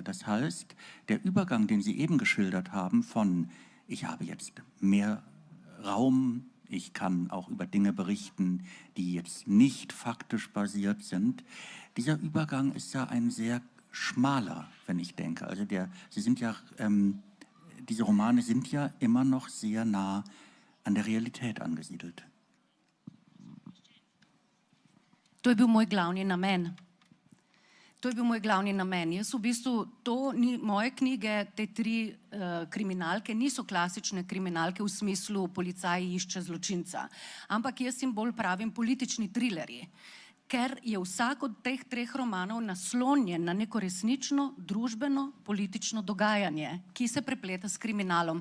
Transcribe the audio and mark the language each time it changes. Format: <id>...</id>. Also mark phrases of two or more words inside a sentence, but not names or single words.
<de>Das heißt, der Übergang, den Sie eben geschildert haben, von ich habe jetzt mehr Raum, ich kann auch über Dinge berichten, die jetzt nicht faktisch basiert sind, dieser Übergang ist ja ein sehr schmaler, wenn ich denke. Also Sie sind ja, diese Romane sind ja immer noch sehr nah an der Realität angesiedelt.</de> <sl>To je bil moj glavni namen. To je bil moj glavni namen. Jaz v bistvu, moje knjige, te tri kriminalke, niso klasične kriminalke v smislu policaj išče zločinca, ampak jaz jim bolj pravim politični trilerji, ker je vsak od teh treh romanov naslonjen na neko resnično, družbeno, politično dogajanje, ki se prepleta s kriminalom.</sl>